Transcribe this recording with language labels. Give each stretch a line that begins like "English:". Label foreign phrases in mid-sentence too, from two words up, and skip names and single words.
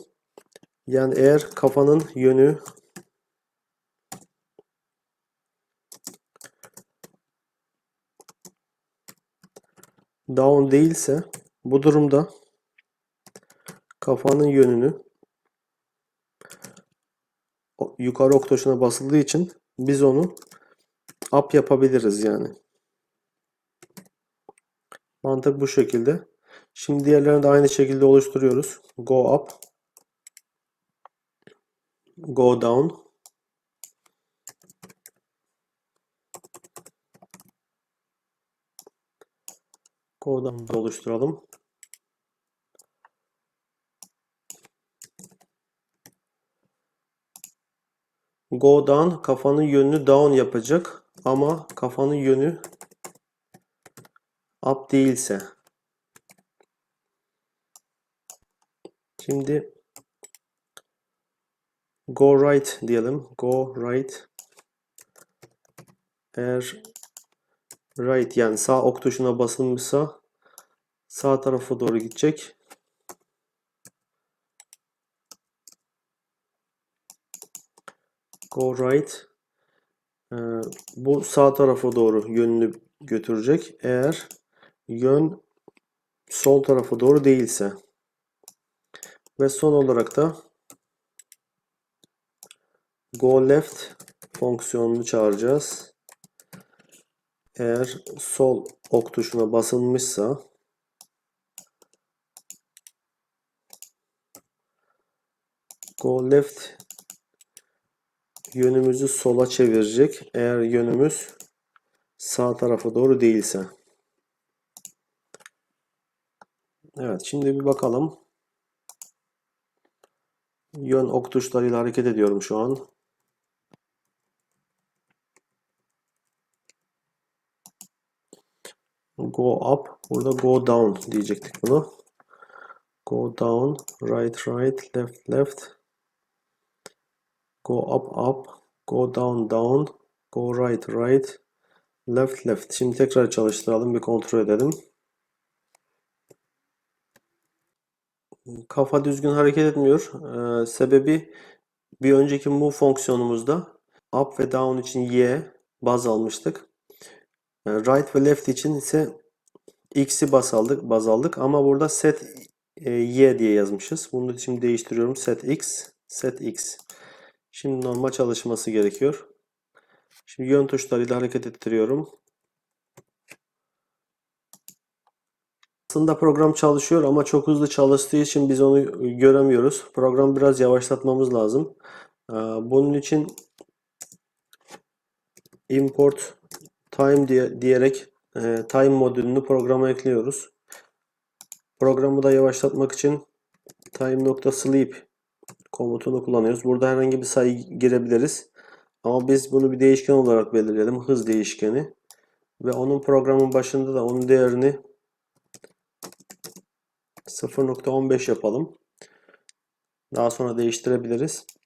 Turkish: Yani eğer kafanın yönü down değilse, bu durumda kafanın yönünü yukarı ok tuşuna basıldığı için biz onu up yapabiliriz yani. Mantık bu şekilde. Şimdi diğerlerini de aynı şekilde oluşturuyoruz.
English: Go up, go down, go down oluşturalım. Go down
Turkish: kafanın yönünü down yapacak ama kafanın yönü up değilse. Şimdi
English: go right
Turkish: diyelim.
English: Go right.
Turkish: Eğer right yani sağ ok tuşuna basılmışsa sağ tarafa doğru gidecek.
English: Go right.
Turkish: Bu sağ tarafa doğru yönünü götürecek. Eğer yön sol tarafa doğru değilse. Ve son olarak da
English: go left
Turkish: fonksiyonunu çağıracağız. Eğer sol ok tuşuna basılmışsa
English: go left
Turkish: yönümüzü sola çevirecek. Eğer yönümüz sağ tarafa doğru değilse. Evet, şimdi bir bakalım. Yön ok tuşlarıyla hareket ediyorum şu an.
English: Go up.
Turkish: Burada
English: go down
Turkish: diyecektik bunu.
English: Go down. Right right. Left left. Go up up. Go down down. Go right right. Left left.
Turkish: Şimdi tekrar çalıştıralım. Bir kontrol edelim. Kafa düzgün hareket etmiyor. Sebebi Bir önceki move fonksiyonumuzda up ve down için y baz almıştık. Right ve left için ise x'i baz aldık ama burada
English: set y
Turkish: diye yazmışız. Bunu şimdi değiştiriyorum.
English: Set x, set x.
Turkish: Şimdi normal çalışması gerekiyor. Şimdi yön tuşlarıyla hareket ettiriyorum. Aslında program çalışıyor ama çok hızlı çalıştığı için biz onu göremiyoruz. Programı biraz yavaşlatmamız lazım. Bunun için
English: import time
Turkish: diyerek time modülünü programa ekliyoruz. Programı da yavaşlatmak için time.sleep komutunu kullanıyoruz. Burada herhangi bir sayı girebiliriz. Ama biz bunu bir değişken olarak belirleyelim. Hız değişkeni. Ve onun programın başında da onun değerini 0.15 yapalım. Daha sonra değiştirebiliriz.